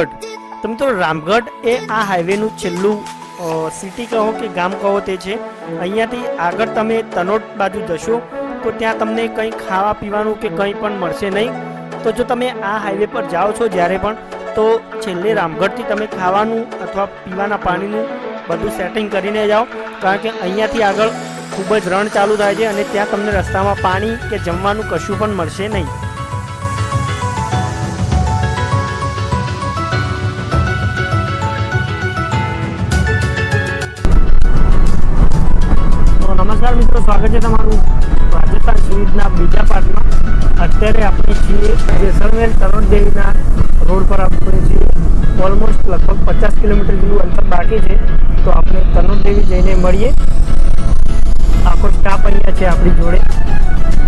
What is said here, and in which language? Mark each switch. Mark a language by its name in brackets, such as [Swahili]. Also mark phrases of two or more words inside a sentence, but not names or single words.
[Gujarati] તો મિત્રો, રામગઢ એ આ હાઈવેનું છેલ્લું સિટી કહો કિ ગામ કહો તે છે। અહીંયાથી આગળ તમે તનોટ બાજુ જશો તો ત્યાં તમને કંઈ ખાવા પીવાનું કે કંઈ પણ મળશે નહીં। તો જો તમે આ હાઈવે પર જાઓ છો જ્યારે પણ તો છેલ્લે રામગઢથી તમે ખાવાનું અથવા પીવાના પાણીનું બધું સેટિંગ કરીને જાઓ, કારણ કે અહીંયાથી આગળ ખૂબ જ રણ ચાલુ થાય છે અને ત્યાં તમને રસ્તામાં પાણી કે જમવાનું કશું પણ મળશે નહીં। तो [Hindi] नमस्कार मित्रों, स्वागत है [Gujarati] તમારું રાજસ્થાન સીરીઝના બીજા પાર્ટમાં। અત્યારે આપણે છીએ જેસલમેર તનોટ દેવીના રોડ પર આપણે છીએ। ઓલમોસ્ટ લગભગ 50 કિલોમીટર જેટલું અંતર [Hindi] बाकी है। [Gujarati] તો આપણે તનોટ દેવી જઈને મળીએ। આખો સ્ટાફ અહીંયા છે આપણી જોડે।